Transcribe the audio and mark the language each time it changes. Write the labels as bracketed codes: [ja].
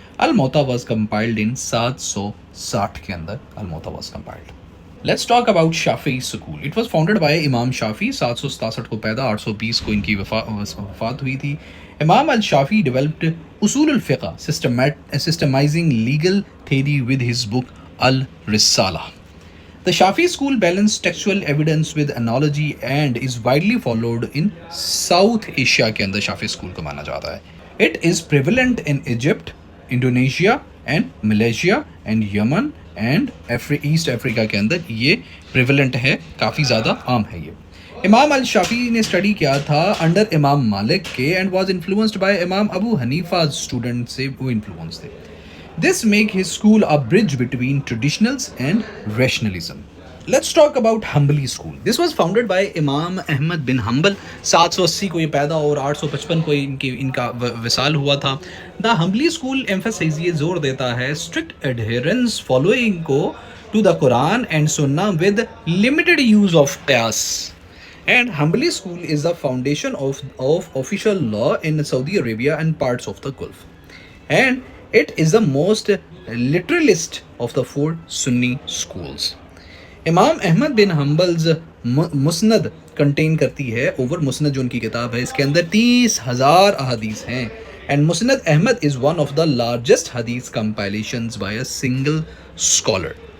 [en] Al-Muwatta was compiled in 760 [ur] کے اندر [en] Al-Muwatta was compiled. Let's talk about Shafi'i school. It was founded by Imam Shafi, [ur] 767 کو پیدا, 820 کو ان کی وفات ہوئی تھی. [en] Imam al-Shafi developed usul al-fiqh, systemizing legal theory with his book Al-Risala. The Shafi school balanced textual evidence with analogy and is widely followed in South Asia [ur] کے اندر [en] Shafi school [ur] کو مانا جاتا ہے. [en] It is prevalent in Egypt, Indonesia and Malaysia and Yemen and East Africa [ur] کے اندر یہ [en] prevalent ہے, [ur] کافی زیادہ عام ہے یہ. امام الشافی نے اسٹڈی کیا تھا انڈر امام مالک کے [en] and was influenced by [ur] امام ابو حنیفہ اسٹوڈنٹ سے وہ انفلوئنس تھے. [en] This make his school a bridge between traditionals and rationalism. Let's talk about Hanbali school. This was founded by امام Ahmad bin Hanbal, 780 [ur] کو یہ پیدا اور 855 کو ان کا وصال ہوا تھا. [en] the Hanbali school emphasise [ur] یہ زور دیتا ہے [en] Strict adherence following کو to the Quran and Sunnah with limited use of qiyas. And Hanbali school is the foundation of official law in Saudi Arabia and parts of the Gulf. And it is the most literalist of the 4 Sunni schools. [ur] امام احمد بن حنبل's مسند contain کرتی ہے over مسند جو ان کی کتاب ہے, اس کے اندر 30,000 احادیث ہیں. [en] And Musnad Ahmad is one of the largest hadith compilations by a single scholar.